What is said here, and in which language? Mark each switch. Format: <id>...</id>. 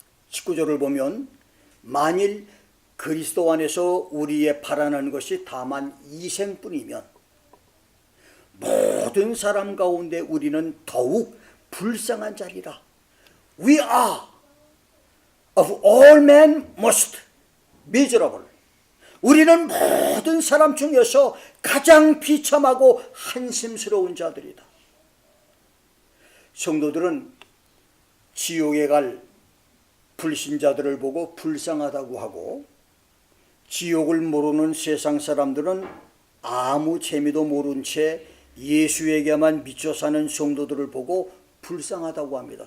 <ko>19절을 보면, 만일 그리스도 안에서 우리의 바라는 것이 다만 이생뿐이면 모든 사람 가운데 우리는 더욱 불쌍한 자리라.</ko> <en>We are of all men most miserable.</en> <ko>우리는 모든 사람 중에서 가장 비참하고 한심스러운 자들이다. 성도들은 지옥에 갈 불신자들을 보고 불쌍하다고 하고, 지옥을 모르는 세상 사람들은 아무 재미도 모른 채 예수에게만 미쳐 사는 성도들을 보고 불쌍하다고 합니다.</ko>